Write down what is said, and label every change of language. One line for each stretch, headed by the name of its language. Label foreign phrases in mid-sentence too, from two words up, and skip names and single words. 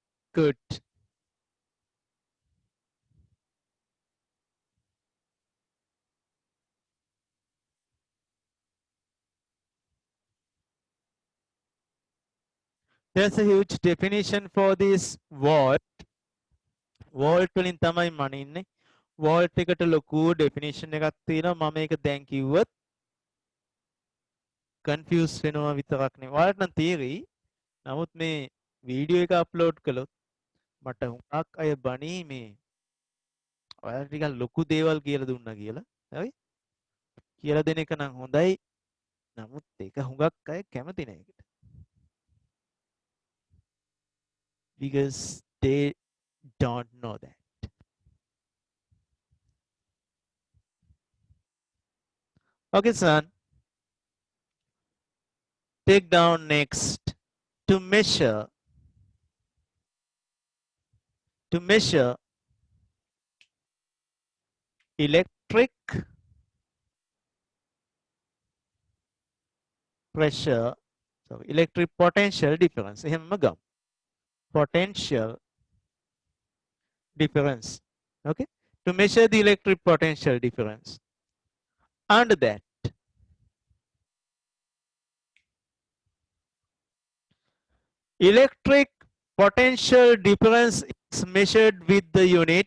English: Good. There's a huge definition for this volt.
Sinhala: Volt වලින් තමයි මනින්නේ. Volt එකට ලොකු definition එකක් තියෙනවා. මම ඒක දැන් කිව්වොත් confuse වෙනවා විතරක් නෙවෙයි. ඔයාලට නම් තේරෙයි. නමුත් මේ වීඩියෝ එක අප්ලෝඩ් කළොත් මට හුඟක් අය බණී මේ ඔයාලට ටිකක් ලොකු දේවල් කියලා දුන්නා කියලා. හරි? කියලා දෙන එක නම් හොඳයි. නමුත් ඒක හුඟක් අය කැමති නෑ ඒකට.
English: Because they don't know that. Okay, son. Take down next. To measure electric pressure, so electric potential difference.
Sinhala: එහෙමම ගමු.
English: Potential difference. Okay, to measure the electric potential difference. And that electric potential difference is measured with the unit.